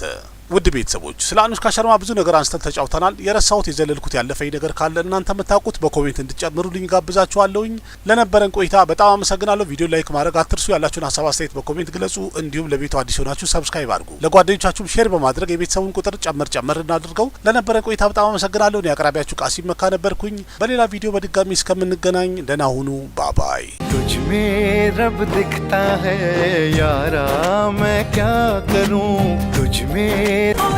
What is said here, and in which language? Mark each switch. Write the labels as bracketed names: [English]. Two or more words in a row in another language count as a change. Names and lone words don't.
[Amharic] ውድ ቤተሰቦች ስለ አኑሽካ ሸርማ ብዙ ነገር አንስተን ተጫውተናል። የረሳሁት የዘለልኩት ያለፈኝ ነገር ካለ እናንተ የምታውቁት በኮሜንት እንድጨምሩልኝ ጋብዛችኋለሁኝ። ለነበረን ቆይታ በጣም አመሰግናለሁ። ቪዲዮ ላይክ ማድረግ አትርሱ። ያላችሁን ሀሳብ አስተያየት በኮሜንት ግለጹ። እንዲሁም ለቤቱ አዲስ ሆናችሁ ሰብስክራይብ አድርጉ። ለጓደኞቻችሁም ሼር በማድረግ የቤተሰቡን ቁጥር ጨመር እናድርገው። ለነበረን ቆይታ በጣም አመሰግናለሁ። እኔ አቅራቢያችሁ ቃሲም መካ ነበርኩኝ። በሌላ ቪዲዮ በድጋሚ እስከምንገናኝ ደህና ሁኑ። ባባይ [Hindi] तुझ में रब दिखता है यारा मैं क्या करूं तुझ में